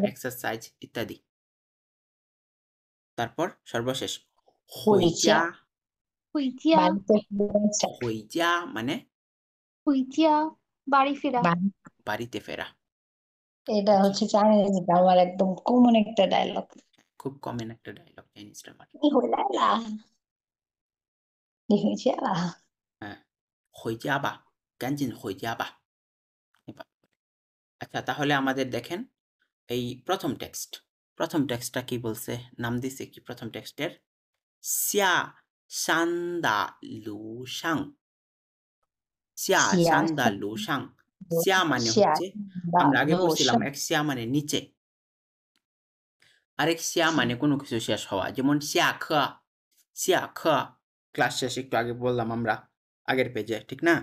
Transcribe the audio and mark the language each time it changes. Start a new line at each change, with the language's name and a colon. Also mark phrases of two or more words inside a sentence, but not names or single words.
Bangla: এক্সারসাইজ ইত্যাদি। তারপর সর্বশেষ হইজা। হইজা,
Chinese: 回家
Bangla: বাড়িতে ফিরে আসা। হইজা মানে 回家 বাড়ি ফেরা বাড়ি- বাড়িতে ফেরা। এটা হচ্ছে চাইনিজ আমার একদম কমন একটা ডায়লগ খুব কমন একটা ডায়লগ চাইনিজ ড্রামার।
Chinese: 你回来啦你回家啦 হ্যাঁ, 回家吧，赶紧回家吧।
Bangla: আচ্ছা, তাহলে আমাদের দেখেন এই প্রথম টেক্সটটা কি বলছে, নাম দিছে কি প্রথম টেক্সটের?
Chinese: 下山的路上，下山的路上.
Bangla: সিয়া মানে হচ্ছে, আমরা আগে পড়ছিলাম এক সিয়া মানে নিচে, আরেক সিয়া মানে কোনো কিছু শেষ হওয়া, যেমন সিয়া খ, সিয়া খ ক্লাস শেষ, একটু আগে বললাম আমরা আগের পেজে, ঠিক না?